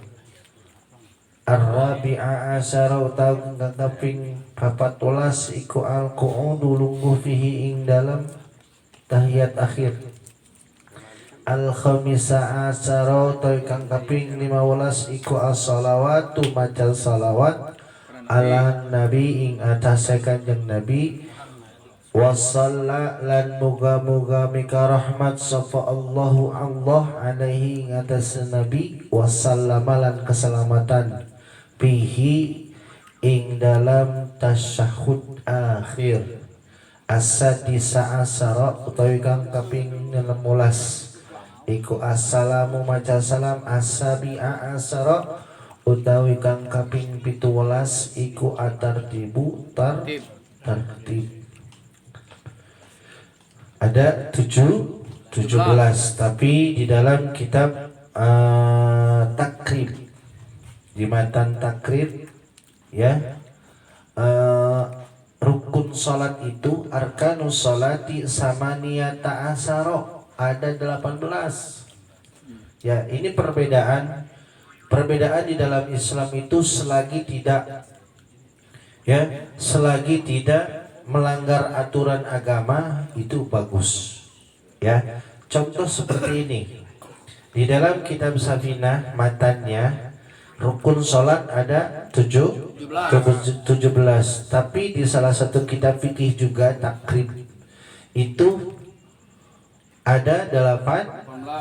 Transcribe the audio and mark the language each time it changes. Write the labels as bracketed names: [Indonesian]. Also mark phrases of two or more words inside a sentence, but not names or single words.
[Arabic] الرابعة عشرة [Javanese] utawi kang kaping 14 iku al-qu'udu lungguh fihi ing dalam tahiyat akhir. [Arabic] الخامسة عشرة [Javanese] utawi kang kaping 15 iku as-salawatu maca salawat [Arabic] على النبي [Javanese] ing atase kanjeng nabi. Wasalla lan muga-muga mika rahmat sapa Allahu Allah alaihi ing atas nabi wasallama lan keselamatan bihi ing dalam tasyahud akhir. [Arabic] السادسة عشرة [Javanese] utawi kang kaping 16 iku assalamu maca salam. [Arabic] السابعة عشرة [Javanese] utawi kang kaping 17 iku at-tartibu tertib. [Indonesian] Ada 17 tapi di dalam kitab takrib, di matan takrib ya, rukun salat itu [Arabic] أركان الصلاة ثمانية عشر, [Indonesian] ada 18 ya. Ini perbedaan di dalam Islam itu selagi tidak melanggar aturan agama itu bagus ya. Contoh seperti ini di dalam kitab Safinah matannya, rukun salat ada 17, tapi di salah satu kitab fikih juga takrib itu ada 18.